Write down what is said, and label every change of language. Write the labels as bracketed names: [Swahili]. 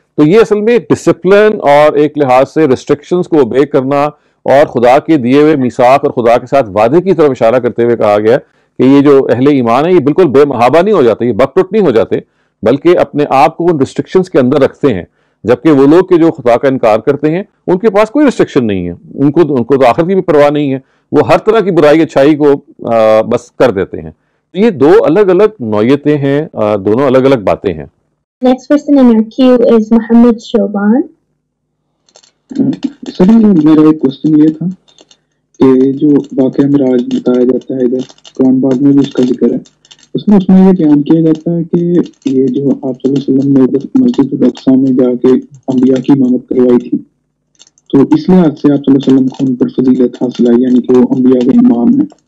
[Urdu] تو یہ اصل میں ڈسپلن اور ایک لحاظ سے ریسٹرکشنز کو اوبے کرنا اور خدا کے دیے ہوئے میثاق اور خدا کے ساتھ وعدے کی طرف اشارہ کرتے ہوئے کہا گیا کہ یہ جو اہل ایمان ہے یہ بالکل بے محابہ نہیں ہو جاتے، یہ بک نہیں ہو جاتے، بلکہ اپنے آپ کو ان ریسٹرکشنز کے اندر رکھتے ہیں. جبکہ وہ لوگ کہ جو خدا کا انکار کرتے ہیں ان کے پاس کوئی ریسٹرکشن نہیں ہے، ان کو تو آخرت کی بھی پرواہ نہیں ہے، وہ ہر طرح کی برائی اچھائی کو بس کر دیتے ہیں. تو یہ دو الگ الگ نوعیتیں ہیں، دونوں الگ الگ باتیں ہیں. [English] Next person in our queue is Muhammad Shoban. [Urdu] سر میرا ایک کوشچن یہ تھا کہ جو واقعہ معراج بتایا جاتا ہے ادھر قرآن پاک میں بھی اس کا ذکر ہے اس میں یہ بیان کیا جاتا ہے کہ یہ جو آپ صلی اللہ علیہ وسلم نے ادھر مسجد الاقصیٰ میں جا کے انبیاء کی امامت کروائی تھی، تو اس لحاظ سے آپ صلی اللہ علیہ وسلم کو ان پر فضیلت حاصل آئی، یعنی کہ وہ انبیاء کے امام ہیں.